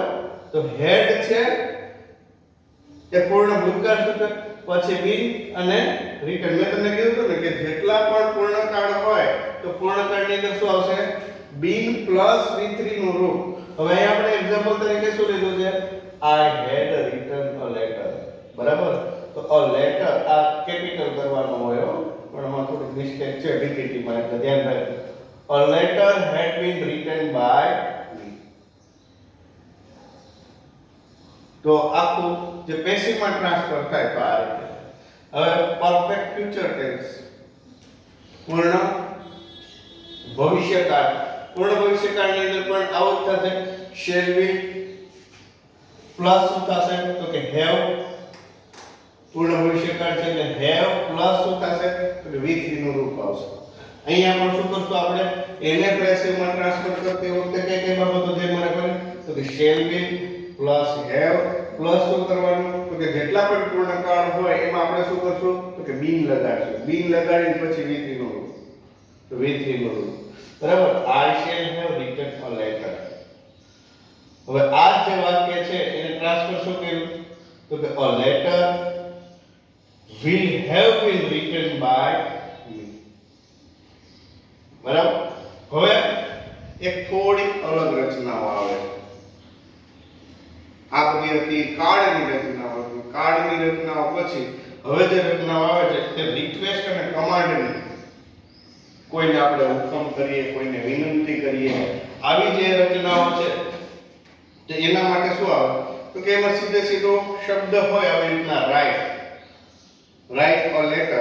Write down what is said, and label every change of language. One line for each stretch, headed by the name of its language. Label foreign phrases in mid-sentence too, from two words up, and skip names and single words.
Gujarati: તો હેડ છે એ પૂર્ણ ભૂતકાળ શું છે? પછી બીન અને રિટર્ન. મેં તમને કીધું હતું ને કે જેટલા પણ પૂર્ણકાળ હોય તો પૂર્ણકાળની અંદર શું આવશે?
English: been plus
Gujarati: V3 નું રૂપ. હવે અહીંયા આપણે એક્ઝામ્પલ તરીકે શું લીધું છે?
English: I had written a letter.
Gujarati: બરાબર? તો
English: a letter
Gujarati: આ કેપિટલ કરવાનો હોય પણ આમાં થોડી મિસ્ટેક છે ડીપીટી માં એટલે ધ્યાન રાખજો.
English: A letter had been written by me.
Gujarati: તો આખું જે પેસિવમાં ટ્રાન્સફર થાય તો આ રીતે. હવે
English: perfect future tense,
Gujarati: પૂર્ણ ભવિષ્યકાળ. પૂર્ણ ભવિષ્યકાળની અંદર પણ આવું જ થશે.
English: shall be
Gujarati: પ્લસ શું થશે? તો કે have. પૂર્ણ ભવિષ્યકાળ છે એટલે
English: have plus
Gujarati: શું થશે? તો કે V3 નું રૂપ આવશે. અહીંયા પણ શું કરશું આપણે? એને પેસિવમાં ટ્રાન્સફર કરતી વખતે કઈ કઈ બાબતો ધ્યાનમાં રાખવાની? તો કે
English: shall be
Gujarati: પ્લસ have પ્લસ શું કરવાનું? તો કે જેટલા પણ પૂર્ણકાળ હોય એમાં આપણે શું કરશું? તો કે being લગાડશું. being લગાડીને પછી V3 નું રૂપ. તો V3 નું રૂપ. બરાબર?
English: I shall have written a letter.
Gujarati: હવે આ જે વાક્ય છે એને ટ્રાન્સફર શું કર્યું?
English: તો કે a letter will have been written by me.
Gujarati: બરાબર? હવે એક થોડી અલગ રચનાઓ આવે છે. આ બધી હતી કાર્ડની રચનાઓ. કાર્ડની રચનાઓ પછી હવે જે રચનાઓ આવે છે તે રિક્વેસ્ટ અને કમાન્ડની. કોઈને આપણે હુકમ કરીએ, કોઈને વિનંતી કરીએ આવી જે રચનાઓ છે તો એના માટે શું આવે તો કે એમાં સીધે સીધો શબ્દ હોય આવી રીતના
English: write a letter.